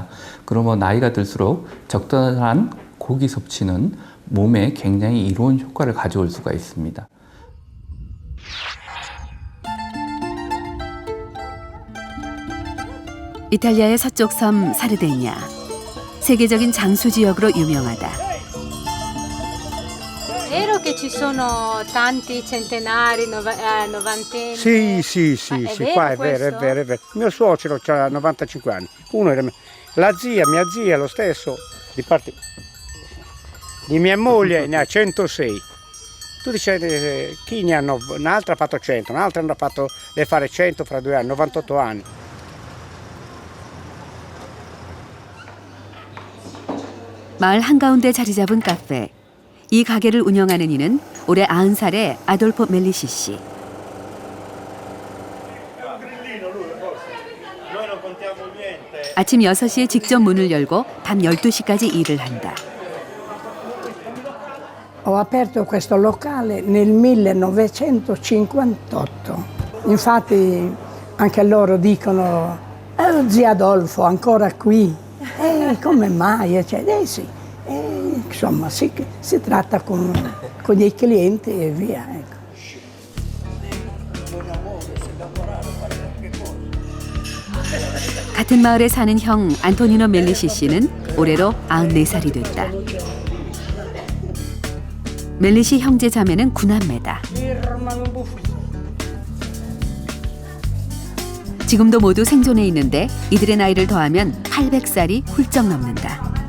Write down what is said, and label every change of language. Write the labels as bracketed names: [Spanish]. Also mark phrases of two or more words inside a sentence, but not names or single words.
[Korean] 그러면 나이가 들수록 적절한 고기 섭취는 몸에 굉장히 이로운 효과를 가져올 수가 있습니다. 이탈리아의 서쪽 섬 사르데냐. 세계적인 장수 지역으로 유명하다. [Italian] Vero che ci sono tanti centenari, novantenni? Sì, vero qua è questo? vero, è vero. Mio suocero ha 95 anni, uno era la zia, mia zia lo stesso, di mia moglie ne ha 106. Tu dici chi ne hanno, un'altra ha fatto 100, un'altra hanno fatto, deve fare 100 fra 2 anni, 98 anni. [Korean] 마을 한가운데 자리 잡은 카페. 이 가게를 운영하는 이는 올해 90살의 아돌포 멜리시 씨. 아침 6시에 직접 문을 열고 밤 12시까지 일을 한다. [Italian] Ho aperto questo locale nel 1958. Infatti anche loro dicono, zia Adolfo ancora qui, come mai? Sì. Insomma, si tratta con i clienti e via. Ecco. [Korean] 같은 마을에 사는 형 안토니노 멜리시 씨는 올해로 94살이 됐다. 멜리시 형제 자매는 9남매다. 지금도 모두 생존해 있는데 이들의 나이를 더하면 800살이 훌쩍 넘는다.